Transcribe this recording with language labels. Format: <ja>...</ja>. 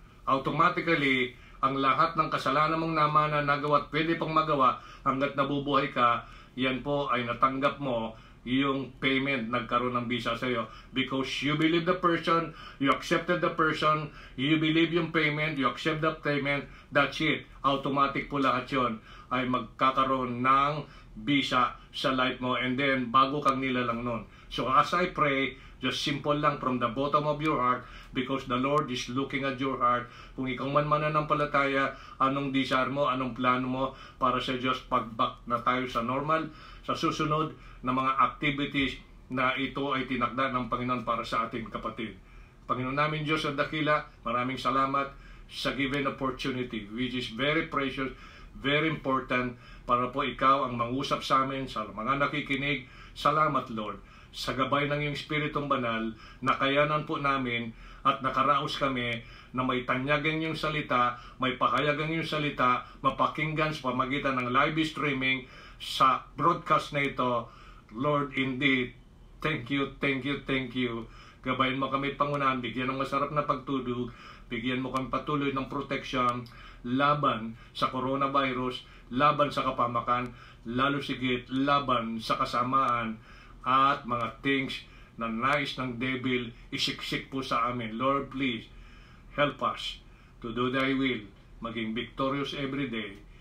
<tl>Automatically, ang lahat ng kasalanan mong namana, nagawa at pwede pang magawa hanggat nabubuhay ka, yan po ay natanggap mo yung payment, nagkaroon ng visa sa iyo.</tl> <en>Because you believe the person, you accepted the person, you believe yung payment, you accept the payment, that's it.</en> <tl>Automatic po lahat yun ay magkakaroon ng bisa sa life mo, and then bago kang nilalang nun.</tl> <en>So as I pray, just simple lang from the bottom of your heart, because the Lord is looking at your heart.</en> <tl>Kung ikaw man mananampalataya, anong desire mo, anong plano mo para sa Diyos, pag-back na tayo sa normal, sa susunod na mga activities na ito ay tinakda ng Panginoon para sa ating kapatid. Panginoon namin Diyos at dakila, maraming salamat sa given opportunity,</tl> <en>which is very precious, very important,</en> <tl>para po ikaw ang mangusap sa amin, sa mga nakikinig. Salamat Lord, sa gabay ng iyong Espiritong Banal, nakayanan po namin at nakaraos kami na may tanyagang iyong salita, may pakayagang iyong salita, mapakinggan sa pamagitan ng live streaming sa broadcast na ito.</tl> <en>Lord, indeed, thank you, thank you, thank you.</en> <tl>Gabayin mo kami pangunahan, bigyan ng masarap na pagtulog, bigyan mo kami patuloy ng protection laban sa coronavirus,</tl> <en>laban sa kapamakan,</en> <tl>lalo sigit laban sa kasamaan at mga things na nais ng devil isiksik po sa amin.</tl> <en>Lord, please help us to do thy will, maging victorious every day.</en>